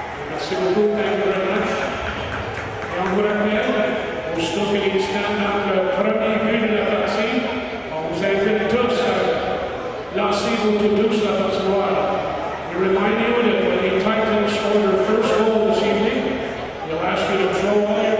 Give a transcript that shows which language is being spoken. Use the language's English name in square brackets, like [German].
[French] Merci beaucoup, [English] thank you very much. [French] Et on vous rappelle, aussitôt que les stands dans le premier but de la partie, on vous invite tous à lancer vos toutous sur la patinoire. [English] We remind you that when the Titans score their first goal this evening, they'll ask you to throw